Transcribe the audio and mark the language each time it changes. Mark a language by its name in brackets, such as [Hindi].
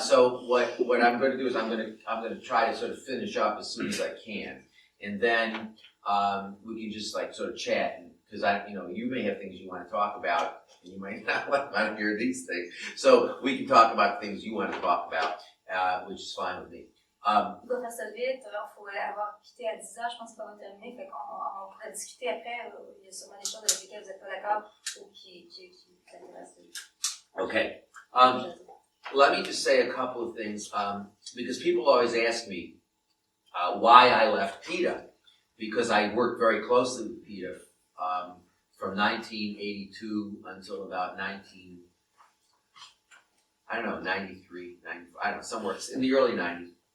[English] So what I'm going to do is I'm going to try to sort of finish up as soon as I can, and then we can just like sort of chat, because you may have things you want to talk about. You might not want to hear these things. So we can talk about things you want to talk about, which is fine with me. [French] On va faire ça vite, il faut avoir quitté à 10h, je pense qu'on va terminer, fait qu'on pourra discuter après, il y a sûrement des choses avec lesquelles vous n'êtes pas d'accord ou qui vous intéressent. [English] Okay. Let me just say a couple of things, because people always ask me why I left PETA, because I worked very closely with PETA from 1982 until about 93, 94, I don't know, somewhere in the early 90s.